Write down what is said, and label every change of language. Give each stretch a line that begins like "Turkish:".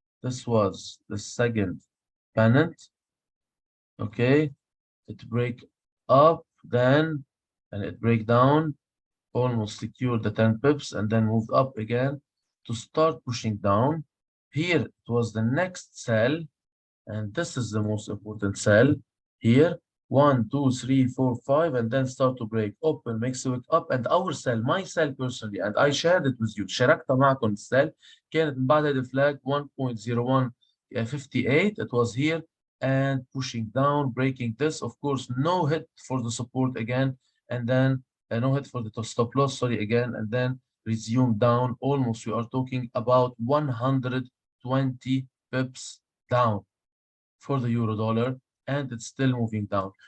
English: This was the second pennant. Okay, it break up then, and it break down, almost secured the 10 pips, and then moved up again to start pushing down. Here it was the next sell, and this is the most important cell here. 1, 2, 3, 4, 5, and then start to break open, makes it up, and our cell, my cell personally, and I shared it with you.
Arabic: شاركت معكم السيل كانت من بعد
English: the flag
Arabic: 1.0158.
English: It was here and pushing down, breaking this. Of course, no hit for the support again, and then no hit for the stop loss, sorry, again, and then resume down. Almost, we are talking about 120 pips down for the euro dollar, and it's still moving down.